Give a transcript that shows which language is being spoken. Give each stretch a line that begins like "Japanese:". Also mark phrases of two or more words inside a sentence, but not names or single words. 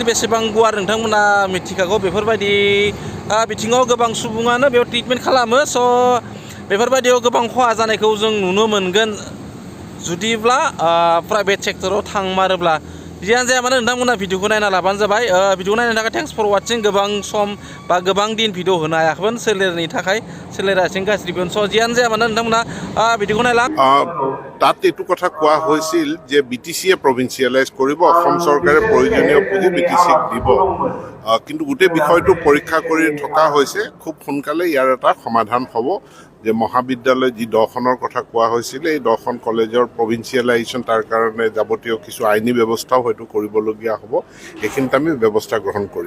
Bodo: बेसेबां गुवार नोंथांमोना मिथिखागौ बेफोरबायदि बिथिङाव गोबां सुबुङानो बेयाव ट्रिटमेन्ट खालामो स' बेफोरबायदियाव गोबां खहा जानायखौ जों नुनो मोनगोन जुदिब्ला
English: private sectorao
Bodo: थांमारोब्ला जियानो जाया मानो नोंथांमोना भिडिअखौ नायना लाबानो जाबाय भिडिअ नायनो थाखाय
English: thanks for watching
Bodo: गोबां सम बा गोबां दिन भिडिअ होनो हायाखैमोन सोलेरनि थाखाय सोलेरा एसे गाज्रिमोन स' जियानो जाया मानो नोंथांमोना भिडिअखौ नायला
Assamese: তাত এইটো কথা কোৱা হৈছিল যে BTCয়ে প্ৰভিন্সিয়েলাইজ কৰিব অসম চৰকাৰে প্ৰয়োজনীয় পুঁজি BTCক দিব কিন্তু গোটেই বিষয়টো পৰীক্ষা কৰি থকা হৈছে খুব সোনকালে ইয়াৰ এটা সমাধান হ'ব যে মহাবিদ্যালয় যি 10খনৰ কথা কোৱা হৈছিল এই 10খন কলেজৰ প্ৰভিন্সিয়েলাইজেশ্যন তাৰ কাৰণে যাৱতীয় কিছু আইনী ব্যৱস্থাও হয়তো কৰিবলগীয়া হ'ব এইখিনিত আমি ব্যৱস্থা গ্ৰহণ কৰিম